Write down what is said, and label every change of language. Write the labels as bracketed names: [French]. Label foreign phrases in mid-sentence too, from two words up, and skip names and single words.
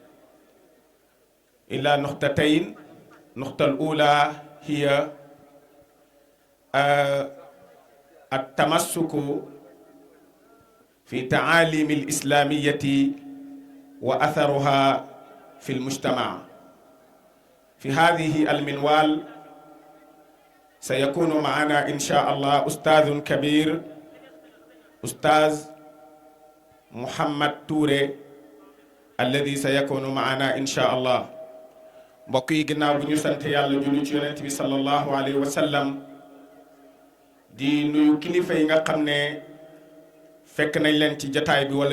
[Arabic] إلى نقطتين النقطة الأولى هي التمسك في تعاليم الإسلامية وأثرها في المجتمع في هذه المنوال سيكون معنا إن شاء الله أستاذ كبير أستاذ Mouhamed Touré الذي سيكون معنا إن شاء الله [Wolof] mbokk yi ginnaaw bu ñu sant yàlla julli ci yonent bi [Arabic] صلى الله عليه وسلم [Wolof] di nuyu kilifa yi nga xam ne fekk nañ leen ci jataay bi wala